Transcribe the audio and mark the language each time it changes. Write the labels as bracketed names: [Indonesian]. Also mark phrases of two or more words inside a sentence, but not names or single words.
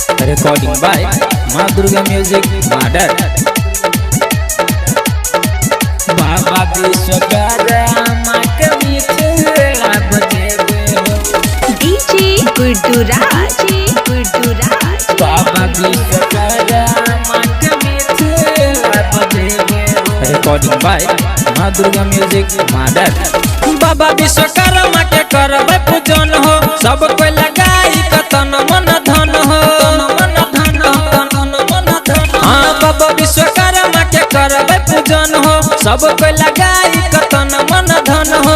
[English] Recording by [Maithili] Ma Durga Music Madar. बाबा विश्वकर्मा के मिथिला बजेबे हो. DJ Gurduraj. बाबा विश्वकर्मा के मिथिला बजेबे हो. [English] Recording by Ma Durga Music Madar. [Maithili] बाबा विश्वकर्मा के करबे पूजन हो, सब कोई लगाई कतन मन धन हो। हाँ बाबा विश्वकर्मा के करबे पूजन हो, सब कोई लगाई कतन मन धन हो।